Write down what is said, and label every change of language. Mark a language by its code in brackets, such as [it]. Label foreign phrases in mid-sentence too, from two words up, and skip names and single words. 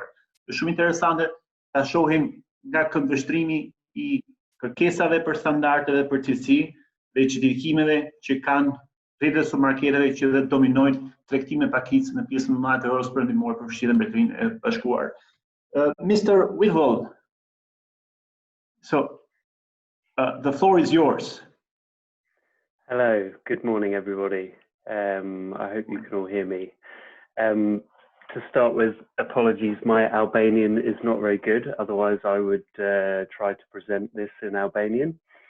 [sq] Është shumë interesante ta shohim nga këndvështrimi i kërkesave për standarde dhe për cilësi dhe certifikimeve që kanë rrjetet e supermarketeve që dhe dominojnë tregtimin e pakicë në pjesën më madhe të Evropës Perëndimore, përfshirë Mbretërinë e Bashkuar. [en] Mr. Whittle, so the floor is yours. Hello, good morning everybody. I hope you can all hear me. To start with, apologies, my Albanian is not very good, otherwise I would try to present this in Albanian.